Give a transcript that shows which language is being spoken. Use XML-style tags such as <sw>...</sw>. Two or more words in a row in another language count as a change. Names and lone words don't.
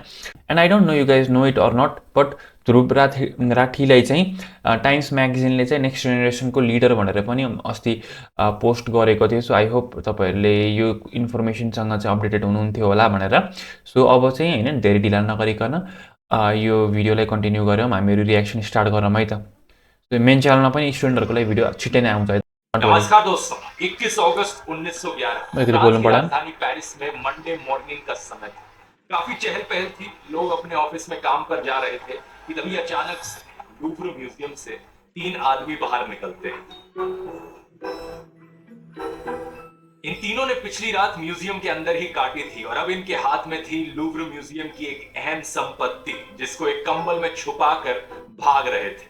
<en>and I don't know you guys know it or not, but</en> <ne>ध्रुव राठीलाई चाहिँ टाइम्स म्यागजिनले चाहिँ नेक्स्ट जेनेरेसनको लिडर भनेर पनि अस्ति पोस्ट गरेको थियो। सो आई होप तपाईँहरूले यो इन्फर्मेसनसँग चाहिँ अपडेटेड हुनुहुन्थ्यो होला भनेर। सो अब चाहिँ होइन धेरै ढिला नगरिकन यो भिडियोलाई कन्टिन्यू गरौँ, हामीहरू</ne> <en>reaction start</en> <ne>गरौँ है त। सो मेन च्यानलमा पनि स्टुडेन्टहरूको लागि भिडियो छिट्टै नै आउँछ है।</ne> <hi>नमस्कार दोस्तों, 21 अगस्त 1911 राजधानी पेरिस में</hi> <en>Monday morning</en> <hi>का समय था। काफी चहल पहल थी, लोग अपने ऑफिस में काम पर जा रहे थे कि तभी अचानक से लूव्र म्यूजियम से 3 आदमी बाहर निकलते हैं। इन तीनों ने पिछली रात म्यूजियम के अंदर ही काटी थी और अब इनके हाथ में थी लूव्र म्यूजियम की एक अहम संपत्ति, जिसको एक कंबल में छुपाकर भाग रहे थे।</hi>